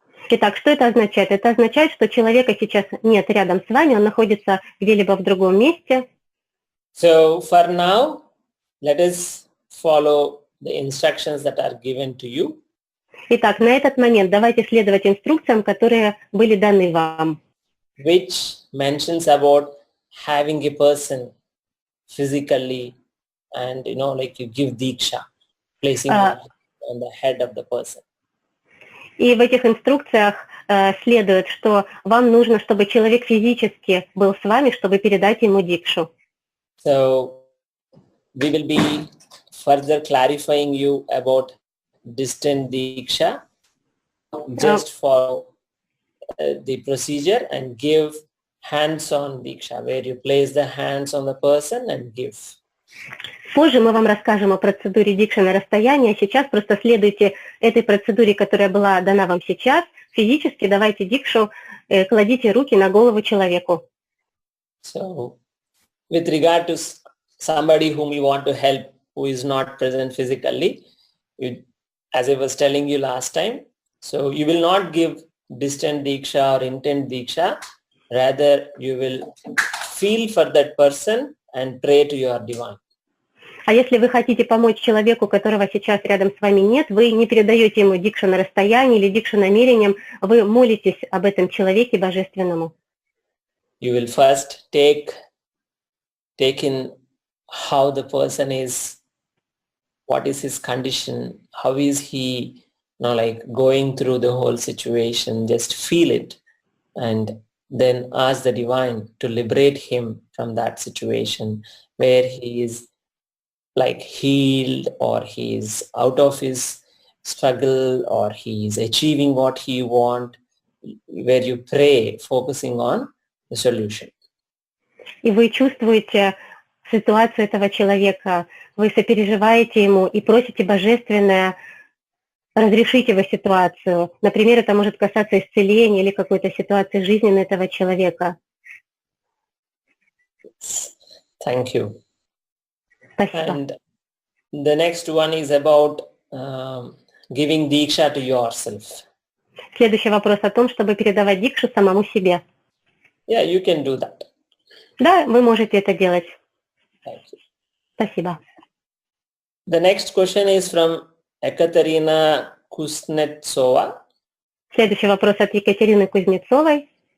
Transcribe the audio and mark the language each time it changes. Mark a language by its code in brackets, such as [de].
[ru] Итак, что это означает? Это означает, что человека сейчас нет рядом с вами, он находится где-либо в другом месте. [en] So for now, let us follow the instructions that are given to you. [ru] Итак, на этот момент давайте следовать инструкциям, которые были даны вам. [en] Which mentions about having a person physically and, like you give diksha, placing on the head of the person. [ru] И в этих инструкциях следует, что вам нужно, чтобы человек физически был с вами, чтобы передать ему дикшу. [en] So we will be further clarifying you about distant diksha. Just follow the procedure and give hands-on diksha, where you place the hands on the person and give. [ru] Позже мы вам расскажем о процедуре дикши на расстоянии, а сейчас просто следуйте этой процедуре, которая была дана вам сейчас. Физически давайте дикшу, кладите руки на голову человеку. [en] So, with regard to somebody whom you want to help who is not present physically, as I was telling you last time, so you will not give distant diksha or intent diksha. Rather, you will feel for that person and pray to your divine. [ru] А если вы хотите помочь человеку, которого сейчас рядом с вами нет, вы не передаете ему дикшу на расстоянии или дикшу намерением, вы молитесь об этом человеке божественному. [en] You will first take in how the person is, what is his condition, how is he, going through the whole situation. Just feel it, and then ask the divine to liberate him from that situation where he is healed, or he is out of his struggle, or he is achieving what he wants, where you pray focusing on the solution. [ru] И вы чувствуете ситуацию этого человека, вы сопереживаете ему и просите божественное разрешить его ситуацию. Например, это может касаться исцеления или какой-то ситуации жизненной этого человека. [en] Thank you. [ru] Спасибо. [en] And the next one is about giving diksha to yourself. [ru] Следующий вопрос о том, чтобы передавать дикшу самому себе. [en] Yeah, you can do that. [ru] Да, вы можете это делать. [en] Thank you. [ru] Спасибо. [en] The next question is from Ekaterina Kuznetsova. [ru] Следующий вопрос от Екатерины Кузнецовой.